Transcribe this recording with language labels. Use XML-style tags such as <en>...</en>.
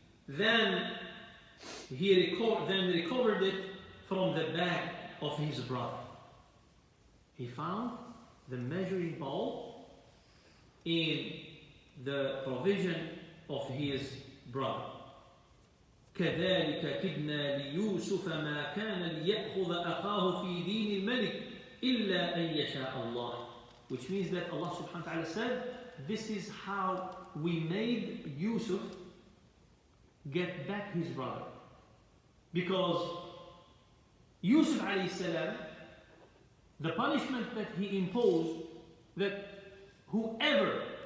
<en>Then he recovered it from the bag of his brother. He found the measuring bowl in the provision of his brother.</en> <ar>كذلك كدنا ليوسف ما كان ليأخذ أخاه في دين الملك إلا أن يشاء الله.</ar> <en>Which means that Allah subhanahu wa ta'ala said, this is how we made Yusuf get back his brother. Because Yusuf alayhi salam, the punishment that he imposed, that whoever</en>